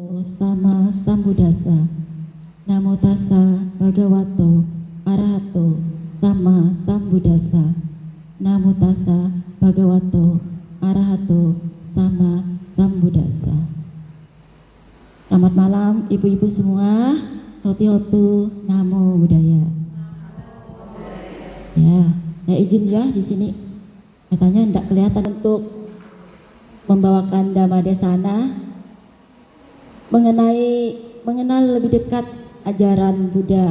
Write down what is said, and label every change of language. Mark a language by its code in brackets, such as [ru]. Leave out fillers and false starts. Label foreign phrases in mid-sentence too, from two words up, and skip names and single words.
[pi] sama sambuddhassa. Namo tassa bhagavato arahato sama sambuddhassa. Namo tassa bhagavato arahato sama sambuddhassa. [id] Selamat malam ibu-ibu semua. [pi] Sotihotu Namo Buddhaya. [id] Ya, saya izin ya di sini. Katanya tidak kelihatan untuk membawakan Dhamma Desana mengenal lebih dekat ajaran Buddha.